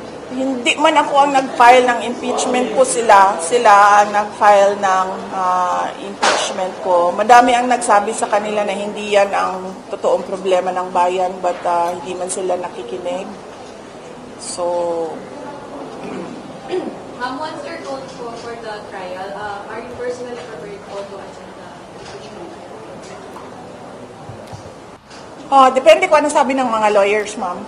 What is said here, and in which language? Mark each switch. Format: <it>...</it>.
<tl>Hindi man ako ang nag-file ng impeachment ko, sila ang nag-file ng impeachment ko. Madami ang nagsabi sa kanila na hindi yan ang totoong problema ng bayan, but hindi man sila nakikinig. So,</tl> <en>Ma'am, once you're called for the trial, are you personally prepared to attend the impeachment?</en> <tl>Depende kung ano sabi ng mga lawyers, ma'am.</tl>